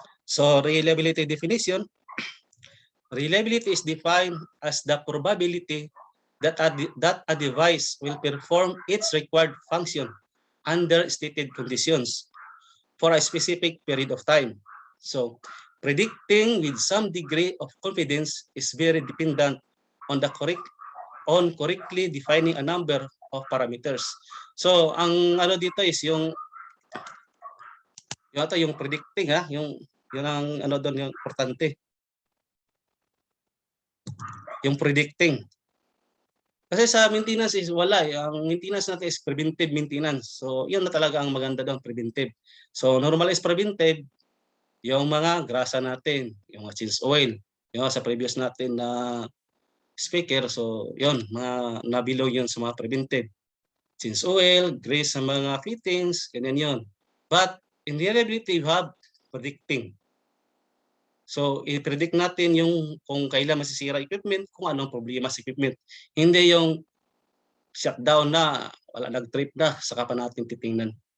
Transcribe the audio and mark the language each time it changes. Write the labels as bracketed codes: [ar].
[en] So, reliability definition. Reliability is defined as the probability that a device will perform its required function under stated conditions for a specific period of time. So, predicting with some degree of confidence is very dependent on correctly defining a number of parameters. [tl] So, ang dito is yung predicting yun ang doon yung importante. Yung predicting. Kasi sa maintenance is wala. Ang maintenance natin is preventive maintenance. So, yun na talaga ang maganda doon, preventive. So, normal is preventive, yung mga grasa natin, yung change oil, yung sa previous natin na speaker. So, yun, mga nabilog yun sa mga preventive. Change oil, grease sa mga fittings, ganyan yun. [en] But, in reliability, you have predicting. [tl] So, i-predict natin yung kung kailan masisira equipment, kung anong problema sa equipment. Hindi yung shutdown na, wala nag-trip na, saka pa natin titingnan.